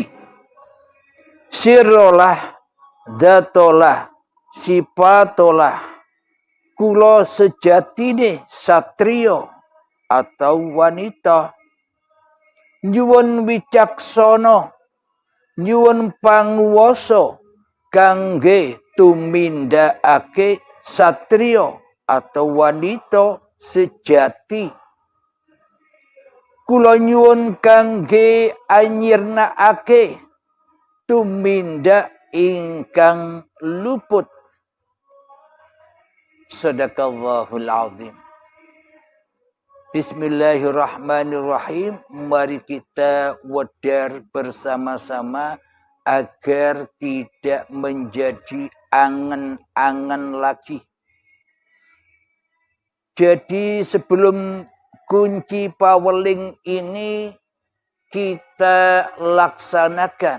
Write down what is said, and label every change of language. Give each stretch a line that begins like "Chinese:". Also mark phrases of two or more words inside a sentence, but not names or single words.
Javanese: Sirolah, datolah, sipatolah, kula sejatine satrio atau wanita, nyuwun wicaksana, nyuwun panguwasa kangge tumindakake satrio atau wanita sejati. Kula nyuwun kangge anyirnakake tumindak ingkang luput.
Arabic: صدق الله العظيم. بسم الله الرحمن الرحيم.
Indonesian: Mari kita wedar bersama-sama agar tidak menjadi angan-angan lagi. Jadi sebelum kunci paweling ini kita laksanakan.